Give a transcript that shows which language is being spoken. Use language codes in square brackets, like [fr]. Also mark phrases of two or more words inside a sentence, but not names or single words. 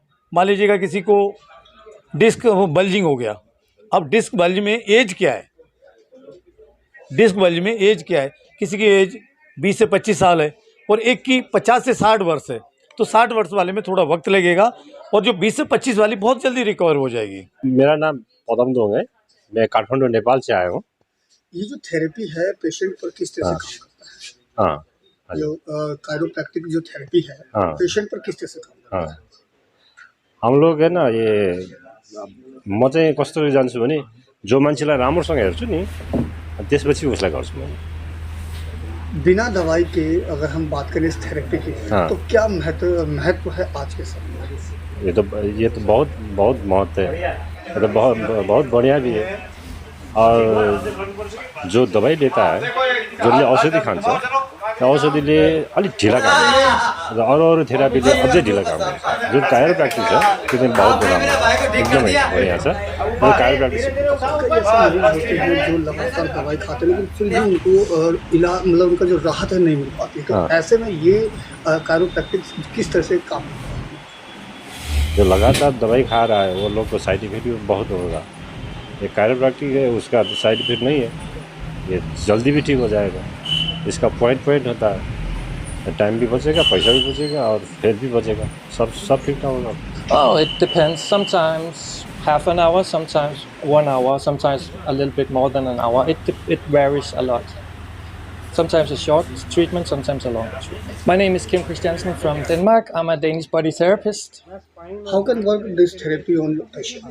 [hi] मान लीजिएगा किसी को डिस्क बल्जिंग हो गया, अब डिस्क बल्ज में एज क्या है, किसी की एज 20 से 25 साल है और एक की 50 से 60 वर्ष है, तो 60 वर्ष वाले में थोड़ा वक्त लगेगा और जो 20 से 25 वाली बहुत जल्दी रिकवर हो जाएगी। मेरा नाम पदम दोंग है, मैं काठमांडू नेपाल से आया हूँ। ये जो थेरेपी है पेशेंट पर किस तरह से काम करता है? हाँ, जो कायरोप्रैक्टिक जो थेरेपी है पेशेंट पर किस तरह से काम करता है? हम लोग है ना, [ne] ये म चाहिँ कस्तो जान्छु भने जो मान्छेलाई राम्रोसँग हेर्छु नि त्यसपछि उसलाई गर्छु म। [hi] बिना दवाई के अगर हम बात करें इस थेरेपी की तो क्या महत्व है आज के समय में? ये तो बहुत बहुत महत्व है, ये तो बहुत बढ़िया भी है। और जो दवाई लेता है, [ne] जसले औषधि खान्छ, त्यो औषधिले अलिक ढिला काम गर्छ र अरू थेरापीले अझै ढिला काम गर्छ। जो कायरोप्रैक्टिक छ त्यो चाहिँ बहुत राम्रो, एकदमै बढ़िया छ। यो कायरोप्रैक्टिक [hi] जो लगातार दवाई खाते हैं लेकिन फिर भी उनको इलाज मतलब उनका जो राहत है नहीं मिल पाती, तो ऐसे में ये कायरोप्रैक्टिक किस तरह से काम करता है? जो लगातार दवाई खा रहा है वो लोग को [en] side effect [hi] भी बहुत होगा। ये कायरोप्रैक्टिक है, उसका [en] side effect [hi] नहीं है, ये जल्दी भी ठीक हो जाएगा। इसका पॉइंट होता है, टाइम भी बचेगा, पैसा भी बचेगा और फिर भी बचेगा, सब ठीक ठाक होगा। [en] Oh, it depends. Sometimes half an hour, sometimes 1 hour, sometimes a little bit more than an hour. It varies a lot. Sometimes a short treatment, sometimes a long treatment. My name is Kim Christiansen from Denmark. I'm a Danish body therapist. How can work this therapy on the patient?